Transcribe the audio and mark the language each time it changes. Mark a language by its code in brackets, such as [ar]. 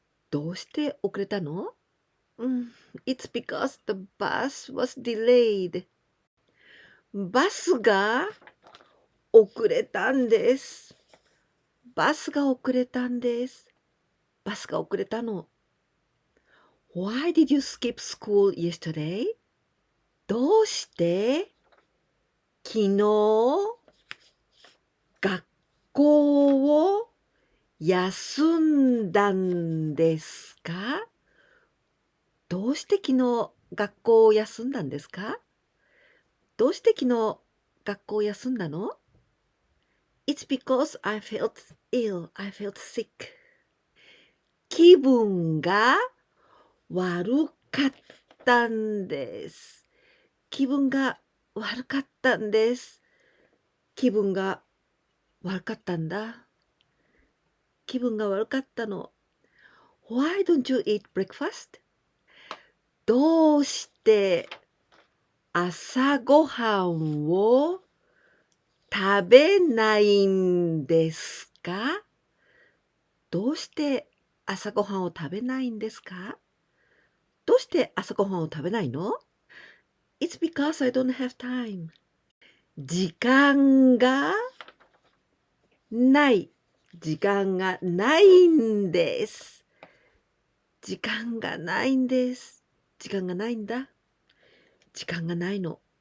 [ja] どうして遅れたの？ [en] It's because the bus was delayed. [ja] バスが遅れたんです。バスが遅れたんです。バスが遅れたの。 [en] Why did you skip school yesterday? [ja] どうして昨日学校を休んだんですか？どうして昨日学校を休んだんですか？どうして昨日学校を休んだの？ [en] It's because I felt ill. I felt sick. [ja] 気分が悪かったんです。気分が悪かったんです。気分が悪かったんだ。気分が悪かったの。 [en] Why don't you eat breakfast? どうして [ja] 朝ごはんを食べないんですか？どうして朝ごはんを食べないんですか？どうして朝ごはんを食べないの？ [en] It's because I don't have time. [ja] 時間がない。時間がないんです。時間がないんです。時間がないんだ。時間がないの。